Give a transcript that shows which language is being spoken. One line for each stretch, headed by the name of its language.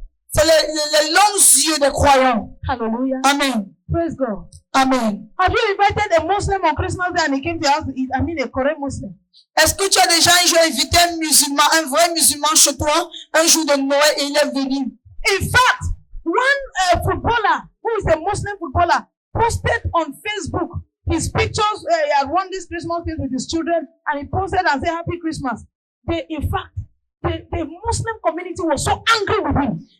French: C'est les longs yeux des croyants.
English: Hallelujah. Amen. Praise God. Amen. Have you invited a Muslim on Christmas Day and he came to your house to eat? I mean, a Korean Muslim.
French: Est-ce que tu as déjà un jour invité un musulman, un vrai musulman chez toi, un jour de Noël et il est venu?
English: In fact, one footballer who is a Muslim footballer posted on Facebook his pictures. He had won this Christmas thing with his children, and he posted and said Happy Christmas. In fact, the Muslim community was so angry with him.